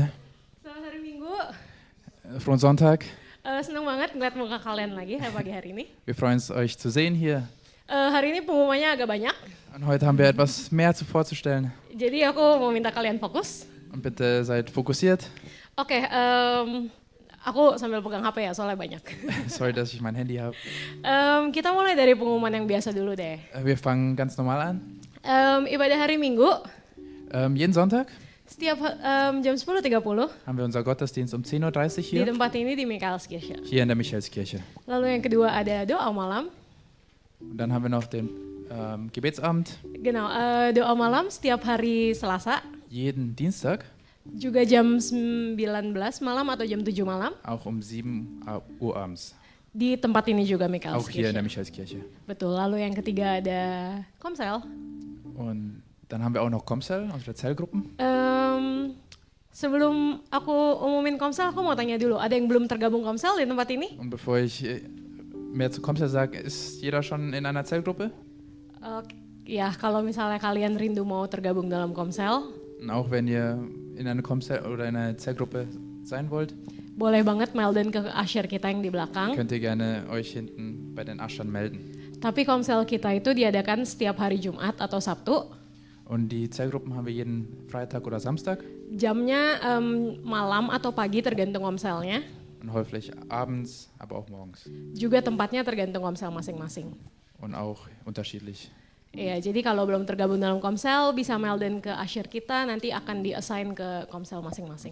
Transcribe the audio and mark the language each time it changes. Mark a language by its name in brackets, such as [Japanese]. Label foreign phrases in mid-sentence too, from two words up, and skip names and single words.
[Indonesian] Selamat hari Minggu. [German] Frohen Sonntag. [Indonesian] Senang banget ngeliat muka kalian lagi pagi hari ini. [German] Wir freuen uns, euch zu sehen hier. [Indonesian] Hari ini pengumumannya agak banyak. [German] Und heute haben wir etwas mehr vorzustellen. [Indonesian] Jadi aku mau minta kalian fokus. [German] Und bitte seid fokussiert. [Indonesian] Oke, aku sambil pegang HP ya soalnya banyak. [German] Sorry, dass ich mein Handy habe. [Indonesian] Kita mulai dari pengumuman yang biasa dulu deh. [German] Wir fangen ganz normal an. [Indonesian] Ibadah hari Minggu, [German] Jeden Sonntag [Indonesian] setiap jam 10.30 [German] haben wir unser Gottesdienst um 10:30 Uhr [Indonesian] di [German] hier. [Indonesian] tempat ini di Michaelskirche. [German] Hier in der Michaelskirche. [Indonesian] Lalu yang kedua ada doa malam. [German] Und dann haben wir noch den Gebetsabend. Genau, [Indonesian] doa malam setiap hari Selasa, [German] Jeden Dienstag, [Indonesian] juga jam 19 malam atau jam 7 malam. [German] auch um 7 Uhr abends. [Indonesian] Di tempat ini juga [German] Auch hier in der Michaelskirche. Michaelskirche. [Indonesian] Betul, lalu yang ketiga ada Komsel. [German] Und dann haben wir auch noch Komsel, unsere Zellgruppen. [Indonesian] Sebelum aku umumin Komsel, aku mau tanya dulu, ada yang belum tergabung Komsel di tempat ini? [German] Und bevor ich mehr zu Komsel sage, ist jeder schon in einer Zellgruppe? [Indonesian] Ya, kalau misalnya kalian rindu mau tergabung dalam Komsel, [German] Und auch wenn ihr in einer Komsel oder in einer Zellgruppe sein wollt, [Indonesian] boleh banget melden ke usher kita yang di belakang. [German] könnt ihr gerne euch hinten bei den Aschern melden. [Indonesian] Tapi Komsel kita itu diadakan setiap hari Jumat atau Sabtu. [German] Und die Zellgruppen haben wir jeden Freitag oder Samstag [Indonesian] Jamnya malam atau pagi tergantung Komselnya. [German] und häufig abends, aber auch morgens. [Indonesian] Juga tempatnya tergantung Komsel masing-masing. [German] Und auch unterschiedlich. [Indonesian] Iya, jadi kalau belum tergabung dalam Komsel bisa melden ke usher kita, nanti akan di-assign ke Komsel masing-masing.